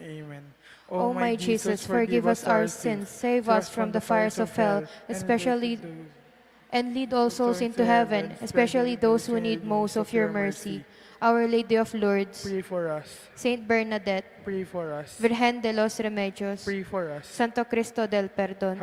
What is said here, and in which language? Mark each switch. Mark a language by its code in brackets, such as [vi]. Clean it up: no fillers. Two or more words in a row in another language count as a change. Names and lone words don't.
[en] Amen. O my Jesus, forgive us our sins, save us from the fires of hell, especially and lead all souls into heaven, especially those who need most of your mercy. Our Lady of Lourdes, Pray for us. Saint Bernadette, Pray for us. Virgen de los Remedios, Pray for us. Santo Cristo del Perdón.